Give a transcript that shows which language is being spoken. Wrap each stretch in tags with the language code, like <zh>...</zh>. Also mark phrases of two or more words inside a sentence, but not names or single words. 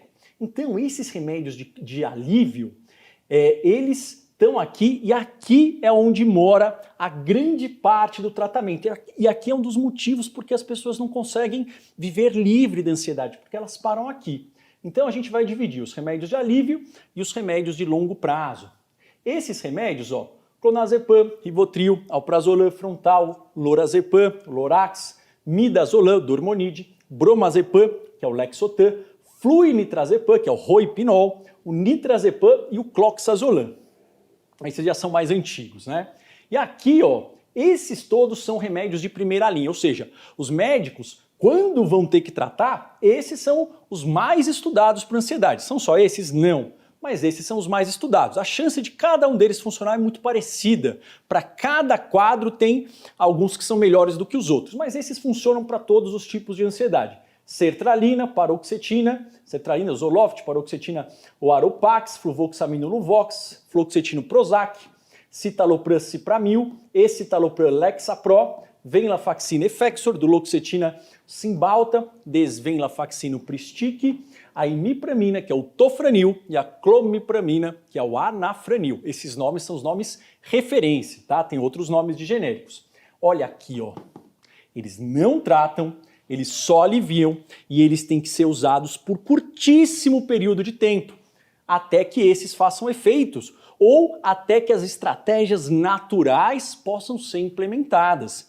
<pt>Então, esses remédios de alívio, eles estão aqui e aqui é onde mora a grande parte do tratamento. E aqui é um dos motivos porque as pessoas não conseguem viver livre da ansiedade, porque elas param aqui. Então, a gente vai dividir os remédios de alívio e os remédios de longo prazo. Esses remédios, clonazepam, rivotril, alprazolam frontal, lorazepam, lorax, midazolam, dormonide, bromazepam, que é o lexotan, fluinitrazepam, que é o roipinol, o nitrazepam e o cloxazolam. Esses já são mais antigos, né? E aqui, esses todos são remédios de primeira linha, ou seja, os médicos, quando vão ter que tratar, esses são os mais estudados para ansiedade. São só esses? Não. Mas esses são os mais estudados. A chance de cada um deles funcionar é muito parecida. Para cada quadro tem alguns que são melhores do que os outros, mas esses funcionam para todos os tipos de ansiedade. Sertralina, paroxetina, sertralina, Zoloft, paroxetina, o Aropax, fluvoxamino Luvox, fluoxetino Prozac, citalopram Cipramil, escitalopram Lexapro, venlafaxina Effexor, duloxetina Cymbalta, desvenlafaxino Pristic, a imipramina, que é o tofranil, e a clomipramina, que é o anafranil. Esses nomes são os nomes referência, tá? Tem outros nomes de genéricos. Olha aqui, eles não tratam, eles só aliviam e eles têm que ser usados por curtíssimo período de tempo, até que esses façam efeitos ou até que as estratégias naturais possam ser implementadas.</pt>